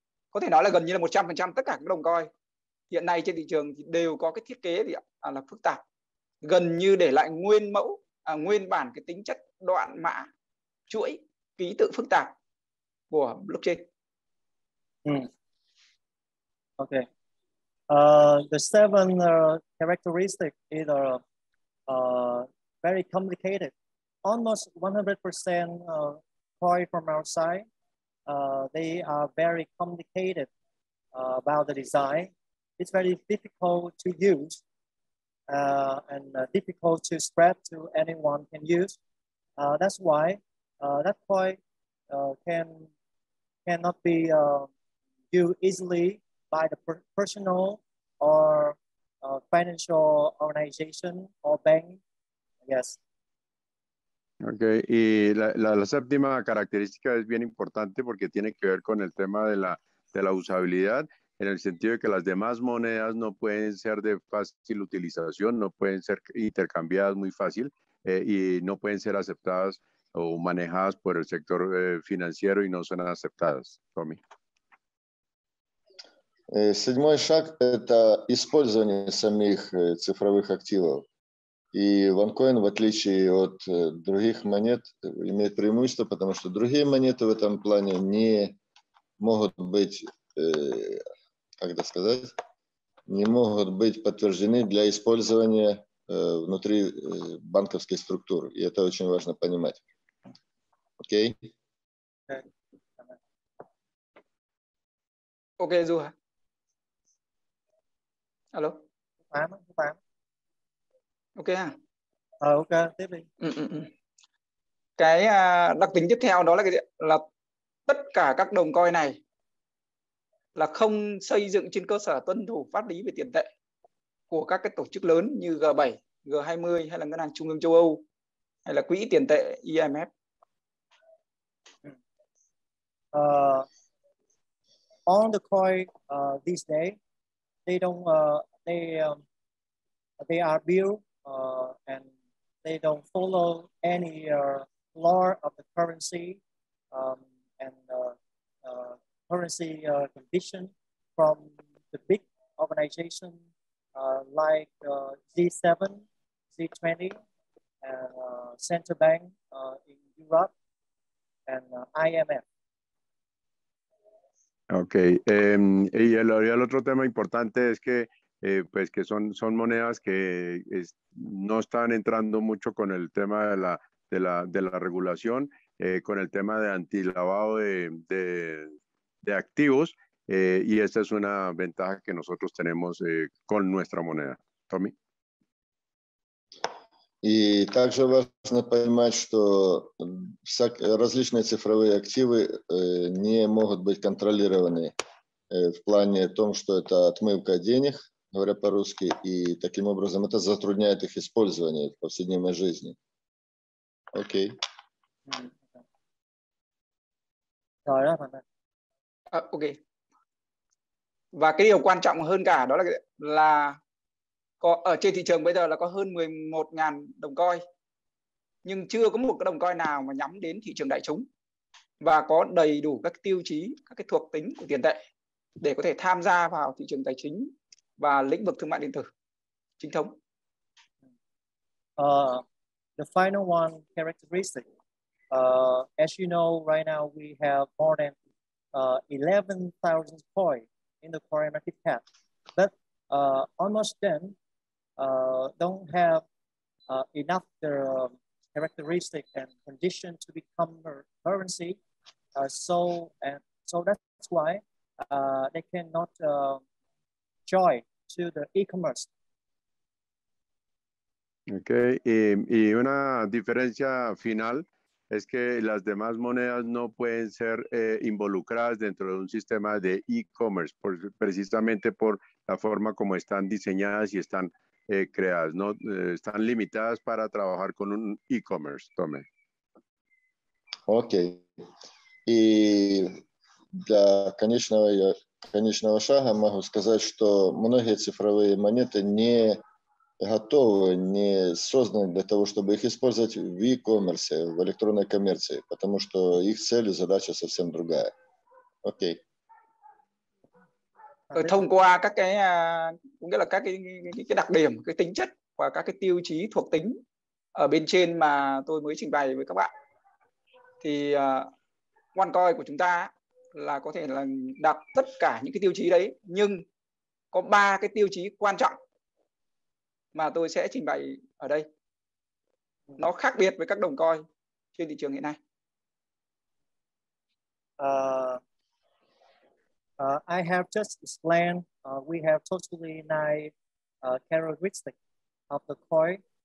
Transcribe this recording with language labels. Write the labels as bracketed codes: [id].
[vi] có thể nói là gần như là 100% tất cả các đồng coin hiện nay trên thị trường thì đều có cái thiết kế là phức tạp, gần như để lại nguyên mẫu, nguyên bản cái tính chất đoạn mã chuỗi ký tự phức tạp của blockchain. [en] Okay. The seven characteristics is very complicated. Almost 100% coin from our side. They are very complicated about the design. It's very difficult to use and difficult to spread to anyone can use. That's why that coin cannot be used easily by the personal or financial organization or bank. Yes. [es] Okay, y la séptima característica es bien importante porque tiene que ver con el tema de la usabilidad, en el sentido de que las demás monedas no pueden ser de fácil utilización, no pueden ser intercambiadas muy fácil y no pueden ser aceptadas o manejadas por el sector financiero y no son aceptadas. Tommy. [ru] Седьмой шаг – это использование самих цифровых активов. И OneCoin, в отличие от других монет, имеет преимущество, потому что другие монеты в этом плане не могут быть, как это сказать, не могут быть подтверждены для использования внутри банковской структуры. И это очень важно понимать. Окей? [vi] Ok, Du hả? Alo? Ok ha? Ok, tiếp đi. Cái đặc tính tiếp theo đó là là tất cả các đồng coin này là không xây dựng trên cơ sở tuân thủ pháp lý về tiền tệ của các cái tổ chức lớn như G7, G20 hay là Ngân hàng Trung ương châu Âu hay là Quỹ tiền tệ IMF. [en] On the coin these days, they don't they are built and they don't follow any law of the currency and currency condition from the big organization like G7, G20, and central bank in Europe and IMF. [es] Ok, y el otro tema importante es que pues que son monedas que no están entrando mucho con el tema de la regulación, con el tema de antilavado de activos, y esta es una ventaja que nosotros tenemos con nuestra moneda. Tommy. [ru] И также важно понимать, что различные цифровые активы не могут быть контролированы в плане том, что это отмывка денег, говоря по-русски, и таким образом это затрудняет их использование в повседневной жизни. Окей. Ok. [vi] Và cái điều quan trọng hơn cả đó là có ở trên thị trường bây giờ là có hơn 11.000 đồng coin, nhưng chưa có một cái đồng coin nào mà nhắm đến thị trường đại chúng và có đầy đủ các tiêu chí, các cái thuộc tính của tiền tệ để có thể tham gia vào thị trường tài chính và lĩnh vực thương mại điện tử chính thống. [en] The final one characteristic, as you know, right now we have more than 11,000 coins in the coin market cap, but almost them don't have enough characteristic and condition to become currency. So that's why they cannot join to the e-commerce. [es] Okay, y una diferencia final es que las demás monedas no pueden ser involucradas dentro de un sistema de e-commerce, precisamente por la forma como están diseñadas y están creadas, ¿no? Están limitadas para trabajar con un e-commerce. Tome. [ru] Окей. И для конечного шага могу сказать, что многие цифровые монеты не готовы, не созданы для того, чтобы их использовать в e-commerce, в электронной коммерции, потому что их цель и задача совсем другая. Окей. [vi] thông qua các cái cũng nghĩa là các cái đặc điểm, cái tính chất và các cái tiêu chí thuộc tính ở bên trên mà tôi mới trình bày với các bạn, thì OneCoin của chúng ta là có thể là đạt tất cả những cái tiêu chí đấy, nhưng có 3 cái tiêu chí quan trọng mà tôi sẽ trình bày ở đây. Nó khác biệt với các đồng coin trên thị trường hiện nay. [en] I have just explained we have totally 9 characteristics of the coin.